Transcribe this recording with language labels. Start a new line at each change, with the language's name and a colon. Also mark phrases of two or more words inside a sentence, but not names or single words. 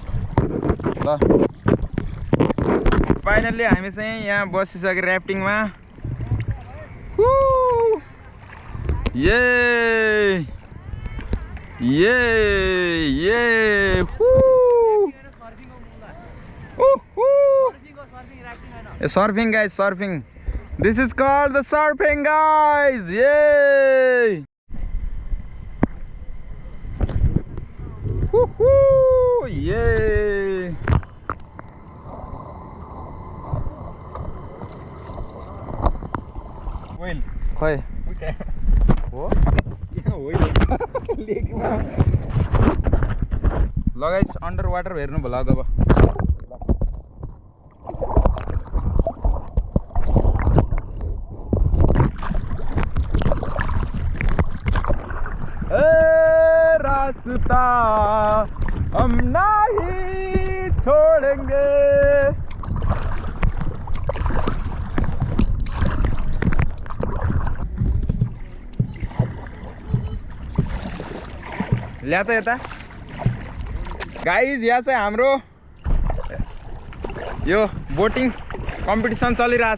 Nepali: ल फाइनल्ली हामी चाहिँ यहाँ बसिसक्यो ऱ्याफ्टिङमा।
English: ye ye ye surfing guys, surfing. this is called the surfing guys. ये ये
Nepali: वेल खै हो लगाइस
English: under water
Nepali: हेर्नु भला अब।
Hindi: ए रास्ता हम नहीं छोड़ेंगे।
Nepali: ल्या त यता गाइज। यहाँ चाहिँ हाम्रो यो बोटिङ कम्पिटिसन चलिरहेछ।